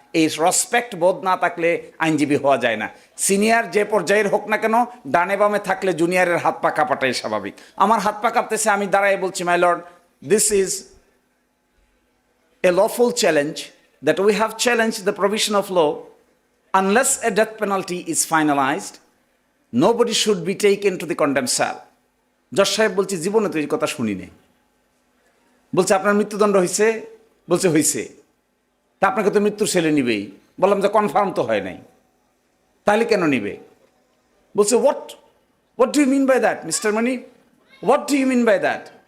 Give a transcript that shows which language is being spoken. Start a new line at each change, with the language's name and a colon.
Bangla: এই রেসপেক্ট বোধ না থাকলে আইনজীবী হওয়া যায় না। সিনিয়র যে পর্যায়ের হোক না কেন, ডানে বামে থাকলে জুনিয়রের হাত পা কাঁপাটাই স্বাভাবিক। আমার হাত পা কাঁপতেছে, আমি দাঁড়ায় বলছি,
English: My lord, this is a lawful challenge that we have challenged the provision of law. Unless a death penalty is finalized, nobody should be taken to the condemned cell.
Bangla: জজ সাহেব বলছি, জীবনে তো এই কথা শুনি নাই। বলছে, আপনার মৃত্যুদণ্ড হয়েছে? বলছে, হয়েছে। তা আপনাকে তো মৃত্যুর সেলে নিবেই। বললাম যে কনফার্ম তো হয় নাই, তাহলে কেন নিবে? বলছে,
English: What do you mean by that mister Mani, what do you mean by that?